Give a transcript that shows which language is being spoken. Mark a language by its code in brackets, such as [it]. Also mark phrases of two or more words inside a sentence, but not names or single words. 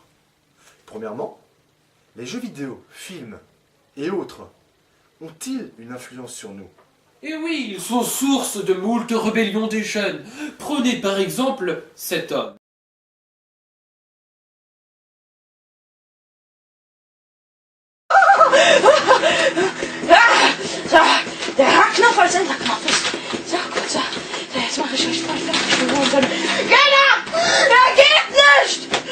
[fr] Premièrement, les jeux vidéo, films et autres ont-ils une influence sur nous? Et oui, ils sont source de moult rébellions des jeunes. Prenez par exemple cet homme. [de] Der Haarknopf als Enterknopf ist. So, gut, so. Jetzt mache ich euch voll fertig. Genau! Er geht nicht!